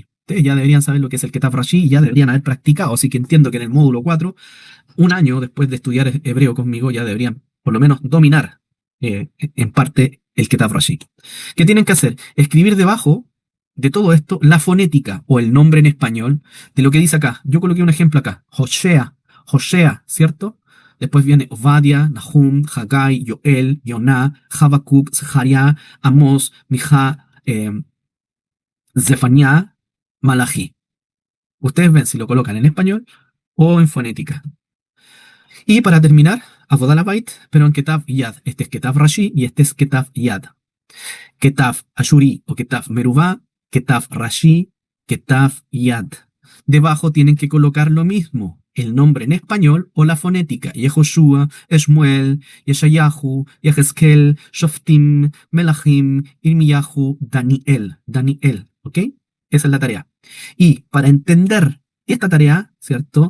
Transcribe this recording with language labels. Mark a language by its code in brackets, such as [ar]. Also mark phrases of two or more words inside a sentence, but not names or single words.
[es] Ustedes ya deberían saber lo que es el Ketav Rashi y ya deberían haber practicado. Así que entiendo que en el módulo 4, un año después de estudiar hebreo conmigo, ya deberían por lo menos dominar en parte el Ketav Rashi. ¿Qué tienen que hacer? Escribir debajo de todo esto la fonética o el nombre en español de lo que dice acá. Yo coloqué un ejemplo acá. Hoshea, ¿cierto? Después viene Ovadia, Nahum, Haggai, Yoel, Yoná, Habacuc, Zeharia, Amos, Mijá, Zephaniah, Malachi. Ustedes ven si lo colocan en español o en fonética. Y para terminar, Avodalabait, pero en Ketav Yad. Este es Ketav Rashi y este es Ketav Yad. Ketav Ashuri o Ketav Merubá, Ketav Rashi, Ketav Yad. Debajo tienen que colocar lo mismo, el nombre en español o la fonética. Yehoshua, Shmuel, Yeshayahu, Yehezkel, Shoftim, Melachim, Irmiyahu, Daniel, ¿ok? Esa es la tarea. Y para entender esta tarea, ¿cierto?